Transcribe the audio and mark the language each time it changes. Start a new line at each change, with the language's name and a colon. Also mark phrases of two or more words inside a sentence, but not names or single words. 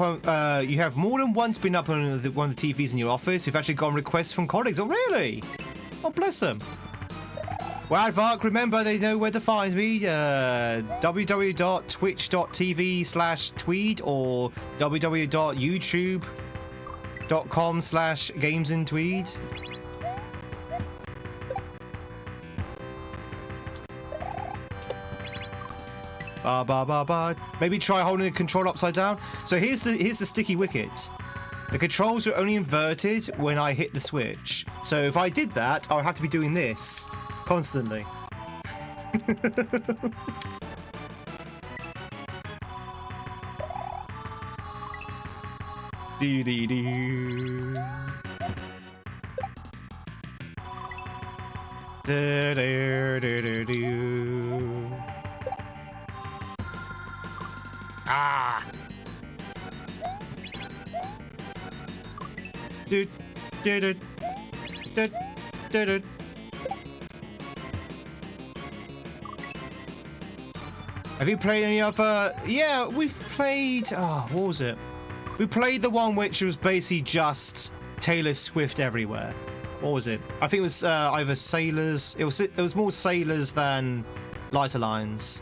English: You have more than once been up on one of the TVs in your office. You've actually gotten requests from colleagues. Oh, really? Oh, bless them. Well, Vark, remember they know where to find me. www.twitch.tv/tweed or www.youtube.com/GamesInTweed. Ba ba ba ba. Maybe try holding the control upside down. So here's the sticky wicket. The controls are only inverted when I hit the switch. So if I did that, I would have to be doing this constantly. Do do do. Do do do do do. Ah. Do do do do do do. Have you played any other? Yeah, we've played. Oh, what was it? We played the one which was basically just Taylor Swift everywhere. What was it? I think it was either Sailors. It was more Sailors than Lighter Lines.